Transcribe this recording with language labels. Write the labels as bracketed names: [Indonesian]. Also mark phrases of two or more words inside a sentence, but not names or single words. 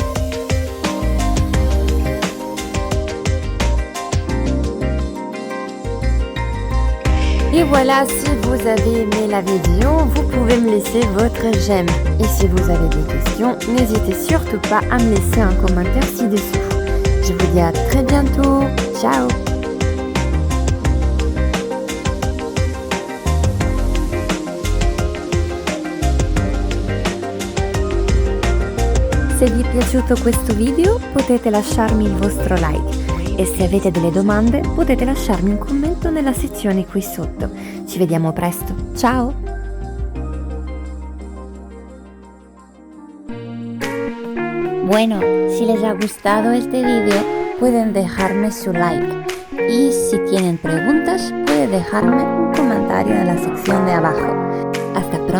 [French] Et voilà, si vous avez aimé la vidéo, vous pouvez me laisser votre j'aime. Et si vous avez des questions, n'hésitez surtout pas à me laisser un commentaire ci-dessous. Je vous dis à très bientôt. [Italian] Ciao! Se vi è piaciuto questo video, potete lasciarmi il vostro like. E se avete delle domande potete lasciarmi un commento nella sezione qui sotto. Ci vediamo presto, ciao! [Spanish] Bueno, si les ha gustado este video pueden dejarme su like y si tienen preguntas pueden dejarme un comentario en la sección de abajo.